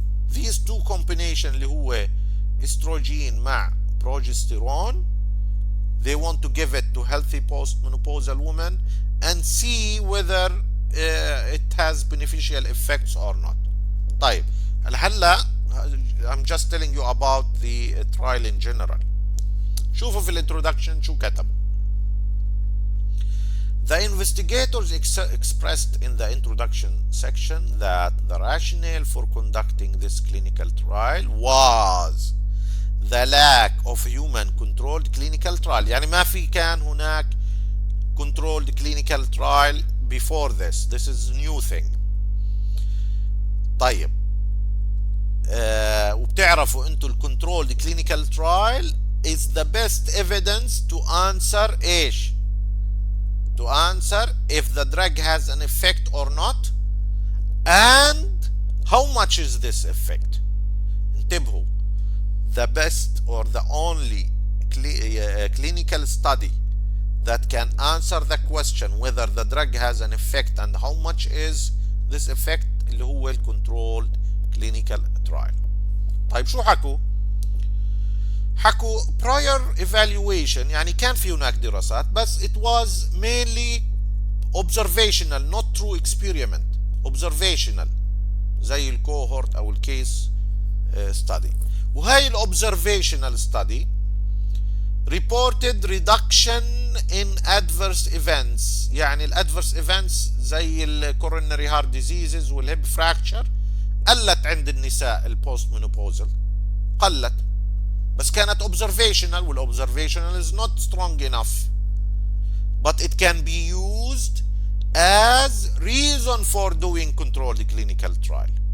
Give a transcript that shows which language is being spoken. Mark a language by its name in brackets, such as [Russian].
[English] These two combination [Arabic] اللي هو استروجين مع [English] progesterone, they want to give it to healthy post-menopausal women and see whether it has beneficial effects or not. [Arabic] طيب هلا [English] I'm just telling you about the trial in general. [Arabic] شوفوا في الانترودكشن شو كتب. [English] The investigators expressed in the introduction section that the rationale for conducting this clinical trial was the lack of human controlled clinical trial. [Arabic] يعني ما في كان هناك [English] controlled clinical trial before this. This is a new thing. [Arabic] طيب وبتعرفوا انتوا ال [English] controlled clinical trial is the best evidence to answer [Arabic] ايش؟ [English] To answer if the drug has an effect or not and how much is this effect. [Arabic] انتبهوا, [English] the best or the only clinical study that can answer the question whether the drug has an effect and how much is this effect [Arabic] اللي هو ال [English] controlled clinical trial. [Arabic] طيب شو حكوا؟ حكوا [English] prior evaluation, [Arabic] يعني كان في هناك دراسات بس [English] it was mainly observational not true experiment. observational [Arabic] زي الكوهورت او الكيس [English] study. [Arabic] وهي [English] observational study reported reduction in adverse events. يعني adverse events زي coronary heart diseases والهيب fracture [Arabic] قلت عند النساء البوست مينوبوزال, قلت, بس كانت [English] observational والobservational is not strong enough, but it can be used as reason for doing controlled clinical trial.